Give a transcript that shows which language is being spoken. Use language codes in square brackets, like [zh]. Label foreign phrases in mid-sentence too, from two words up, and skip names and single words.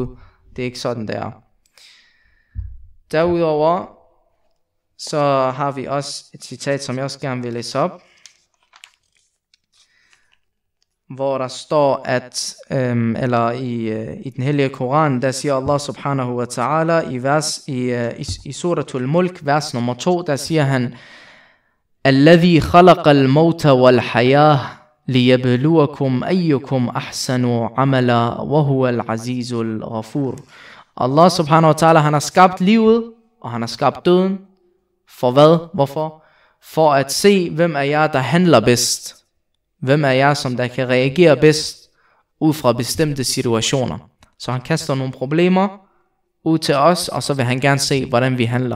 [da] Det er ikke sådan, det er. Derudover, så har vi også et citat, som jeg også gerne vil læse op, hvor der står, at i den hellige Koran, der siger [ar] الله سبحانه وتعالى [da] i suratul Mulk, vers nummer 2, der siger han, [ar] الذي خلق الموت والحياة ليبلوكم أيكم أحسن عملا وهو العزيز الغفور. الله سبحانه وتعالى, [da] han har skabt livet, og han har skabt døden. For hvad? Hvorfor? For at se, hvem af jer, der handler bedst. Hvem er jeg, som der kan reagere bedst ud fra bestemte situationer? Så han kaster nogle problemer ud til os, og så vil han gerne se, hvordan vi handler.